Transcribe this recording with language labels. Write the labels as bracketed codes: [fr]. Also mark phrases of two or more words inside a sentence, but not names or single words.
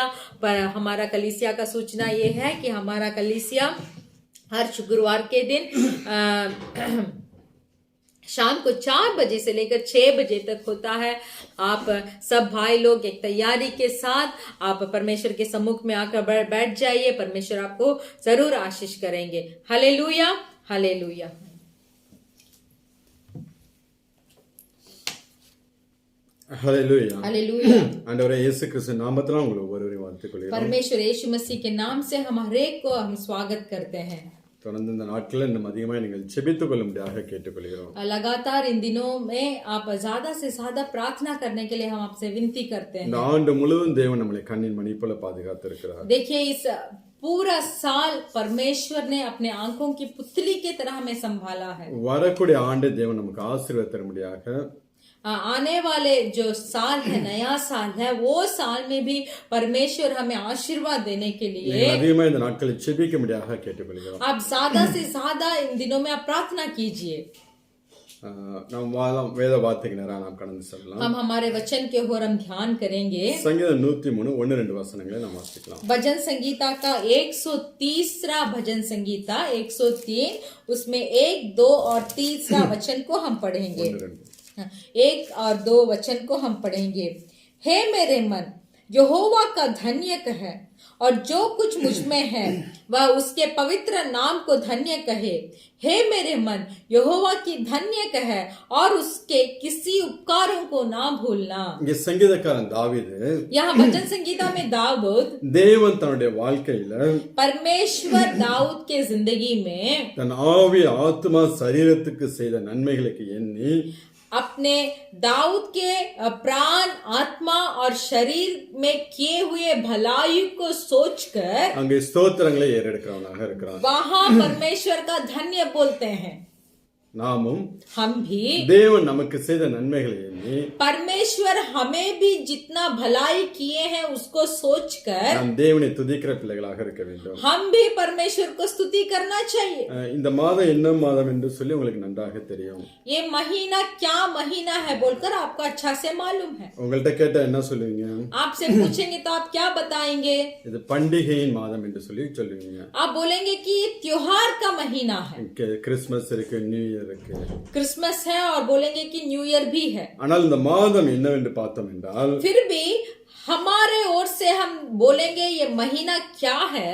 [hi] पर हमारा कलीसिया का सूचना ये है कि हमारा कलीसिया हर शुक्रवार के दिन शाम को 4 बजे से लेकर 6 बजे तक होता है। आप सब भाई लोग एक तैयारी के साथ आप परमेश्वर के सम्मुख में आकर बैठ जाइए। परमेश्वर आपको जरूर आशीष करेंगे। हालेलुया, हालेलुया। [ta] ஹல்லேலூயா [hi] हालेलुया। [ta] ஆண்டவரே இயேசு கிறிஸ்து நாமத்தினால உங்களை ஒவ்வொருவரையும் வாழ்த்துக் கொள்கிறோம்। [hi] परमेश्वर यीशु मसीह के नाम से हम हर एक को हम स्वागत करते हैं। [ta] தொடர்ந்து இந்த நாட்களில் இன்னும் அதிகமாக நீங்கள் செபித்துக் கொள்ளும்படியாக கேட்டுக்கொள்கிறோம்। [hi] लगातार इन दिनों में आप ज्यादा से ज्यादा प्रार्थना करने के लिए हम आपसे विनती करते हैं। [ta] இந்த ஆண்டு முழுவதும் தேவன் நம்மளை கண்ணின் மணி போல பாதுகாத்திருக்கிறார்। [hi] देखिए इस पूरा साल परमेश्वर ने अपने आंखों की पुतली की तरह हमें संभाला है। [ta] வரக்கூடிய ஆண்டு தேவன் நமக்கு ஆசீர்வாதம் தரும்படியாக [hi] आने वाले जो साल है, नया साल है, वो साल में भी परमेश्वर हमें आशीर्वाद देने के लिए [ta] அதிகமாக இந்த நாட்களை செபிக்கும்படியாக கேட்டுக்கொள்கிறோம்। [hi] आप ज्यादा से ज्यादा इन दिनों में आप प्रार्थना कीजिए। [ta] நாம் வேத வார்த்தைக்கு நேரா நாம் கடந்து செல்லலாம்। [hi] हम हमारे वचन के ओर हम ध्यान करेंगे। [ta] சங்கீதம் 103 1-2 வசனங்களை நாம் வாசிக்கலாம்। [hi] भजन संगीता का 130 भजन संगीता 103 उसमें 1, 2 और 3 वचन को हम पढ़ेंगे। 1 और 2 वचन को हम पढ़ेंगे। हे मेरे मन यहोवा का धन्य कहे, और जो कुछ मुझ में है वह उसके पवित्र नाम को धन्य कहे। हे मेरे मन यहोवा की धन्य कहे, और उसके किसी उपकारों को ना भूलना। [ta] இங்கே சங்கீதக்காரன் தாவீது, [hi] यहाँ भजन संगीता में दाऊद, [ta] தேவன் தன்னுடைய வாழ்க்கையில [hi] परमेश्वर दाऊद के जिंदगी में [ta] தன் ஆவி ஆத்மா சரீரத்துக்கு செய்த நன்மைகளுக்கு எண்ணி [hi] अपने दाऊद के प्राण, आत्मा और शरीर में किए हुए भलाई को सोचकर [ta] அங்கே ஸ்தோத்திரங்களை ஏறெடுக்கிறவனாக இருக்கிறான்। [hi] वहां परमेश्वर का धन्य बोलते हैं। [ta] நாமும் [hi] हम भी [ta] தேவன் நமக்கு செய்த நன்மைகளை எண்ணி [hi] परमेश्वर हमें भी जितना भलाई किए हैं उसको सोचकर [ta] நாம் தேவனை துதிக்கிற பிள்ளைகளாக இருக்க வேண்டும்। [hi] हम भी परमेश्वर को स्तुति करना चाहिए। [ta] இந்த மாதம் என்ன மாதம் என்று சொல்லி உங்களுக்கு நன்றாக தெரியும்। [hi] ये महीना क्या महीना है बोलकर आपको अच्छा से मालूम है। [ta] உங்கள்கிட்ட கேட்டா என்ன சொல்லுவீங்க? [hi] आपसे पूछेंगे तो आप क्या बताएंगे? [ta] இது பண்டிகையின் மாதம் என்று சொல்லி சொல்லுவீங்க। [hi] आप बोलेंगे कि ये त्योहार का महीना है, [ta] கிறிஸ்மஸ் இருக்கு, நியூ இயர் இருக்கு, [hi] क्रिसमस है, और बोलेंगे कि न्यू ईयर भी है। [ta] ஆனால் இந்த மாதம் என்னவென்று பார்த்தோம் என்றால் [hi] फिर भी हमारे ओर से हम बोलेंगे ये महीना क्या है?